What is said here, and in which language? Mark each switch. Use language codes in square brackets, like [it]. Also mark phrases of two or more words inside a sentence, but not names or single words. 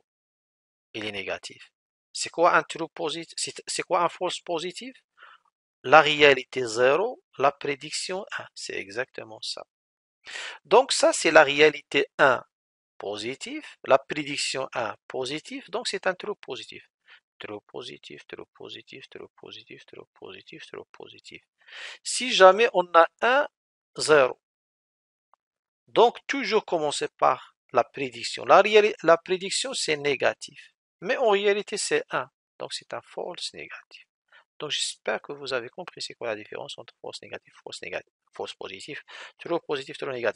[fr] Il est négatif. C'est quoi un [en] true positif? [fr] C'est quoi un [en] false positif? [fr] La réalité 0, la prédiction 1. C'est exactement ça. Donc, ça, c'est la réalité 1 positif, la prédiction 1 positif, donc c'est un [en] true positif. True positif, true positif, true positif, true positif, true positif. [fr] Si jamais on a 1, 0, donc toujours commencer par la prédiction. La prédiction, c'est négatif. Mais en réalité, c'est 1. Donc c'est un [en] false négatif. [fr] Donc j'espère que vous avez compris c'est quoi la différence entre [en] false négatif, false positif, true négatif.